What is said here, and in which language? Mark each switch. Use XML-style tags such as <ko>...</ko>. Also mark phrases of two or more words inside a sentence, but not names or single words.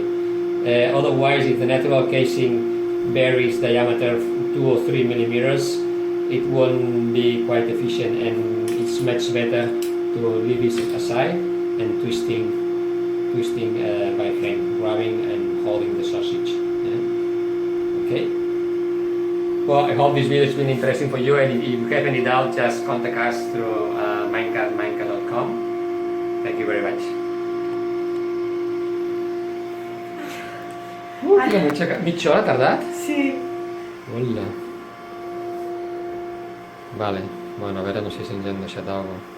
<en>Otherwise, if the natural casing varies diameter 2 or 3 millimeters, it won't be quite efficient, and it's much better to leave it aside and twisting by hand, grabbing and holding the sausage. Yeah? Okay. Well, I hope this video has been interesting for you, and if you have any doubt, just contact us through minecart.com. Thank you very much.</en> <ca>Mitja hora ha tardat? Sí. Hola. Vale, bueno, a veure, no sé si ens han deixat alguna cosa.</ca>